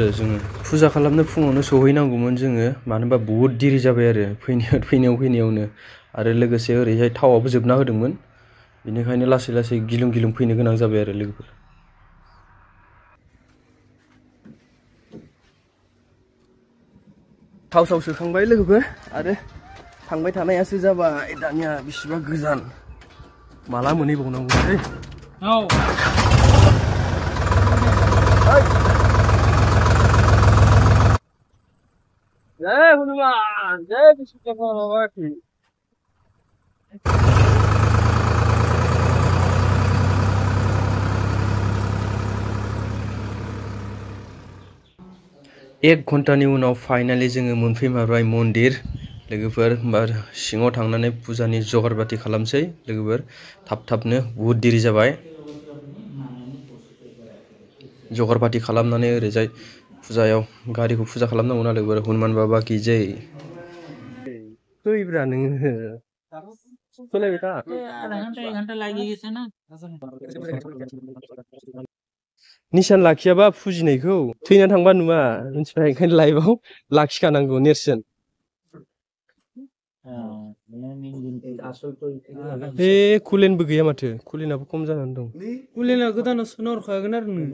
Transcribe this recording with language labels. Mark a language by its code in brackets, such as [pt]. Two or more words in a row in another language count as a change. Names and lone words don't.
[brx] जोङो फुजा खालामनो फुङावनो सहैनांगौमोन जोङो मानो होनबा बहुत दिरि जाबाय आरो फैनायावनो आरो लोगोसे ओरैहाय थावाबो जोबना होदोंमोन बेनिखायनो लासै गिलुं फैनो गोनां जाबाय आरो लोगोफोर थाव सोखांबाय लोगोफोर आरो थांबाय थानायासो जाबाय दानिया बिसिबा गोजान माला मोनहैबावनांगौलै [hi] जय हनुमान जय विश्वकर्मा बाबा की [brx] 1 घन्टानि उनाव फाइनाली जोङो मोनफैमारबाय मन्दिर लोगोफोर होमबा सिङाव थांनानै फुजानि जगार बाति खालामसै लोगोफोर थाबनो बहुत दिरि जाबाय जगार बाति खालामनानै ओरैजाय फुजायाव गारिखौ फुजा खालामनांगौ ना लोगोफोर [hi] हनुमान बाबा की जय [brx] फैब्रा नोङो फैलायबाय था [hi] आधा घन्टा [brx] लागिगोन ना निसान लाखियाबा फुजिनायखौ थैना थांबा नुवा मिथिबाय ओंखायनो लाइभआव लाखिखानांगौ नेरसोन बे कुलेनबो गैया माथो कुलेनाबो खम जानानै दं कुलेना गोदानाव सोना हरखागोन आरो